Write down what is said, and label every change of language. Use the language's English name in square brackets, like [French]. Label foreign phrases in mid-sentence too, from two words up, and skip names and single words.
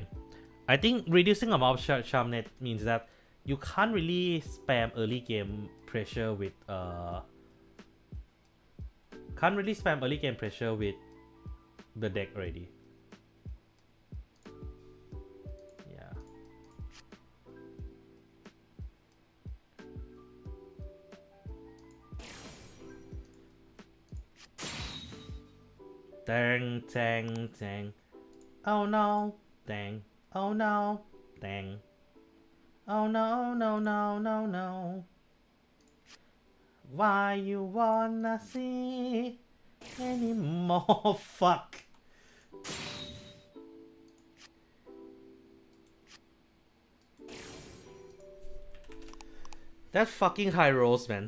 [English] I think reducing amount of Shamnet means that you can't really spam early game pressure with the deck already. Yeah. Dang, dang, dang. Oh no, dang. Oh no, dang. Oh no, no, no, no, no. Why you wanna see anymore? Fuck. That fucking high rolls, man.